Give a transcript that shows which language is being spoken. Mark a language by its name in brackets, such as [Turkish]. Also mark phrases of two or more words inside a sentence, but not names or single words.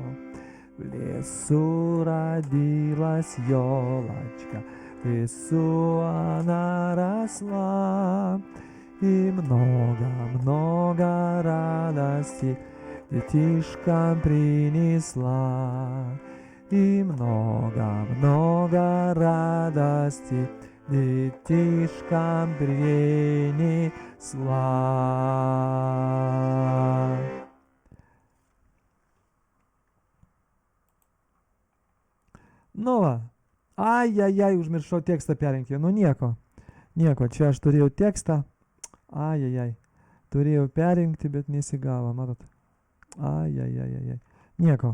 [Russian] В лесу родилась елочка, в лесу она росла, и много-много радости детишкам принесла. И много-много радости детишкам принесла. [Lithuanian] Nu va, ai, užmiršau tekstą perrinkti, nu nieko, čia aš turėjau tekstą, turėjau perrinkti, bet nesigavo, matot, nieko.